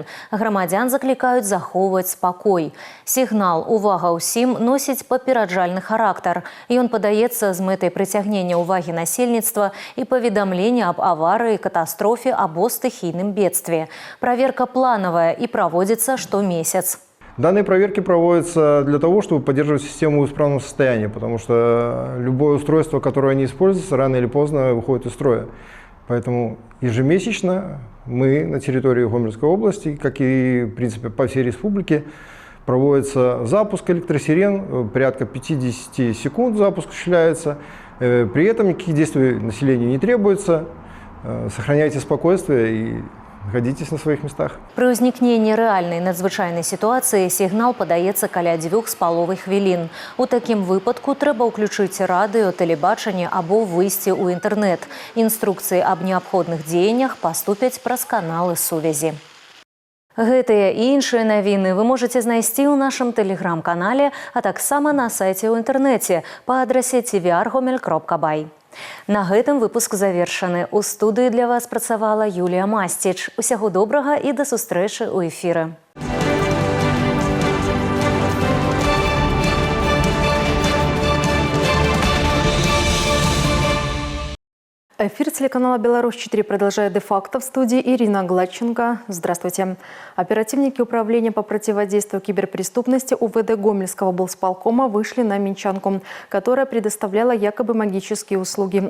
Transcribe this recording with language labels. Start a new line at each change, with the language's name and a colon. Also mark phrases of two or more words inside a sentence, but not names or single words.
Belarusian: Грамадзян заклікаюць захоўваць спакой. Сігнал «Увага ўсім» носіць папераджальны характар. Ён падаецца з мэтай прыцягнення ўвагі насельніцтва і паведамлення аб аварыі, катастрофе або стыхійным бедстве. Праверка планавая і праводзіцца штомесяц.
Russian: Данные проверки проводятся для того, чтобы поддерживать систему в исправном состоянии, потому что любое устройство, которое не используется, рано или поздно выходит из строя. Поэтому ежемесячно мы на территории Гомельской области, как и в принципе по всей республике, проводится запуск электросирен, порядка 50 секунд запуск осуществляется. При этом никаких действий населению не требуется. Сохраняйте спокойствие и находитесь на своих местах.
Belarusian: При ўзнікненні рэальнай надзвычайнай сітуацыі сігнал падаецца каля 2,5 хвілін. У такім выпадку трэба ўключыць радыё, тэлебачанне або выйсці ў інтэрнэт. Інструкцыі аб неабходных дзеяннях паступяць праз каналы сувязі. Гэтыя і іншыя навіны вы можаце знайсці ў нашым тэлеграм-канале, а таксама на сайце ў інтэрнэце па адрасе tvr.gomel.by. На гэтым выпуск завершаны. У студыі для вас працавала Юлія Масціч. Усяго добрага і да сустрэчы ў эфіры.
Russian: Эфир телеканала «Беларусь-4» продолжает де-факто. В студии Ирина Гладченко. Здравствуйте. Оперативники Управления по противодействию киберпреступности УВД Гомельского облсполкома вышли на минчанку, которая предоставляла якобы магические услуги.